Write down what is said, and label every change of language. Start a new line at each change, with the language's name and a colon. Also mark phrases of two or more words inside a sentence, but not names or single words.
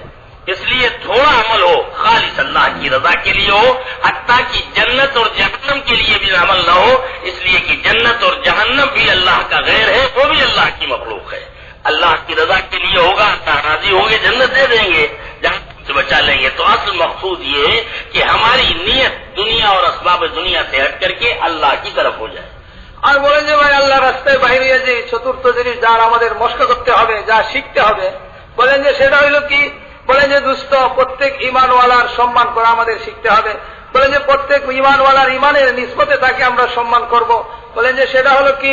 Urdu: اس لیے تھوڑا عمل ہو خالص اللہ کی رضا کے لیے ہو، حتیٰ کہ جنت اور جہنم کے لیے بھی عمل نہ ہو، اس لیے کہ جنت اور جہنم بھی اللہ کا غیر ہے، وہ بھی اللہ کی مخلوق ہے۔ اللہ کی رضا کے لیے ہوگا، اللہ راضی ہوں گے، جنت دے دیں گے، جہنم سے بچا لیں گے۔ تو اصل مقصود یہ ہے کہ ہماری نیت دنیا اور اسباب دنیا سے ہٹ کر کے اللہ کی طرف ہو جائے۔
Bangla: আর বলেন যে ভাই আল্লাহ রাস্তায় বাইরে যে চতুর্থ জিনিস যার আমাদের মস্ক করতে হবে, যা শিখতে হবে, বলেন যে সেটা হইল কি? বলেন যে দুস্থ প্রত্যেক ইমানওয়ালার সম্মান করা আমাদের শিখতে হবে। বলেন যে প্রত্যেক ইমানওয়ালার ইমানের নিসবতে তাকে আমরা সম্মান করব। বলেন যে সেটা হলো কি?